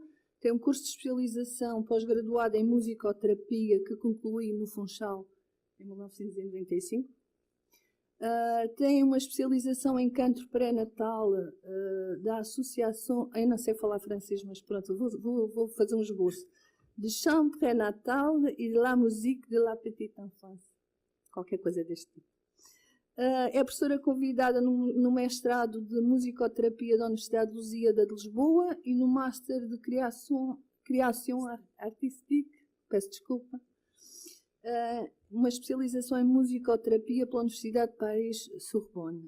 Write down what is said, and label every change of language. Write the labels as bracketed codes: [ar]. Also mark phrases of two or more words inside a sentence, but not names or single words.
[pt] Tem um curso de especialização pós-graduado em musicoterapia que concluiu no Funchal em 1995. Tem uma especialização em canto pré-natal da Associação, eu não sei falar francês, mas pronto, vou fazer um esboço, [fr] de chant pré-natal e de la musique de la petite enfance, [pt] qualquer coisa deste tipo. É professora convidada no mestrado de musicoterapia da Universidade Lusíada de Lisboa e no Master de Criação Artística, peço desculpa, uma especialização em musicoterapia pela Universidade de Paris-Sorbonne.